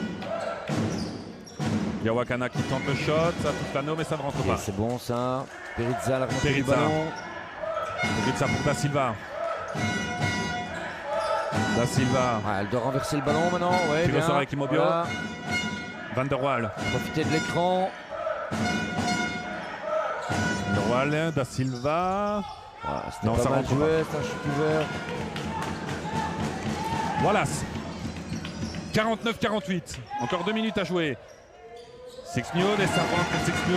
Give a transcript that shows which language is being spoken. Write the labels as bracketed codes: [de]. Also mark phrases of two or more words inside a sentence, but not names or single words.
[fr] Diawakana qui tente le shot, ça touche l'anneau mais ça ne rentre Et pas. c'est bon ça. Perizza, la remontée du Perizza. ballon. Perizza pour Da Silva. Da Silva. Ah, elle doit renverser le ballon maintenant. Ouais, Qui bien. ressort avec Imobio. Voilà. Van der Waal. Profiter de l'écran. Van der Waal, Da Silva. Voilà, c'était Non, pas ça mal rentre joué, c'est un shoot ouvert. Wallace. 49-48. Encore 2 minutes à jouer. Sixnion et ça rentre pour Sixnion.